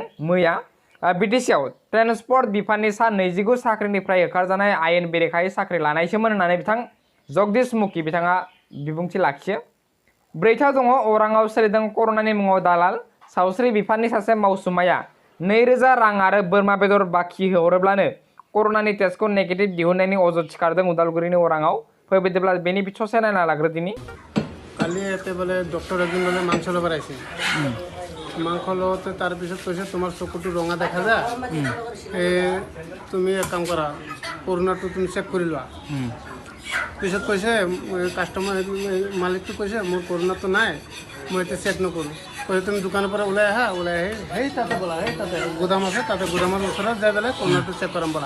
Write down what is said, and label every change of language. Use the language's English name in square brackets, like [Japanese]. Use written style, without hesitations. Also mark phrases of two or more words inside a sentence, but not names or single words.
[Bodo] मैया बिटिसिआव ट्रेन्सपर्ट बिफाननि सा 29 साख्रिनिफ्राय होखारजानाय आयेन बेरेखायै साख्रि लानायसोमोन होननानै बिथां जगदीश मुखी बिथाङा बिबुंथि लाखियो। ब्रैथियाव दङ अराङाव सोलिदों कर'नानि मुङाव दालाल। सावस्रि बिफाननि सासे मावसुमाया 2000 रां आरो बोरमा बेदर बाखि हरोब्लानो कर'नानि टेस्टखौ नेगेटिभ दिहुननायनि अजद थिखारदों उदालगुरिनि अराङाव। फै बिदिब्ला बेनि ससे नायना लाग्रोदिनि। [Assamese] কালি ইয়াতে বোলে ডক্টৰ এজন বোলে মাংস ল'ব আহিছে মাংস লওঁতে তাৰপিছত কৈছে তোমাৰ চকুটো ৰঙা দেখা যায় তুমি এক কাম কৰা কৰোণাটো তুমি চেক কৰি লোৱা। পিছত কৈছে কাষ্টমাৰ মালিকটো কৈছে মোৰ কৰোণাটো নাই মই এতিয়া চেক নকৰোঁ কৈছে তুমি দোকানৰ পৰা ওলাই আহি সেই তাতে বোলা তাতে গুদাম আছে তাতে গুদামৰ ওচৰত যাই পেলাই কৰোণাটো চেক কৰাম বোলা।